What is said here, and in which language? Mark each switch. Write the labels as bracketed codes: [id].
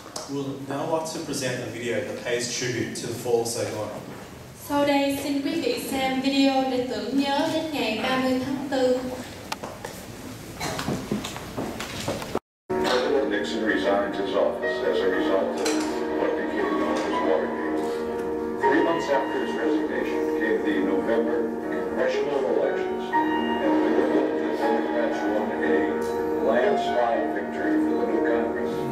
[en] We'll now like to present a video that pays tribute to the fall of Saigon. [vi] Sau đây xin quý vị xem video để tưởng nhớ đến ngày 30 tháng 4. [en] President Nixon resigned his office as a result of what became known as Watergate. 3 months after his resignation came the November congressional elections, and the Democrats won a landslide victory for the new Congress.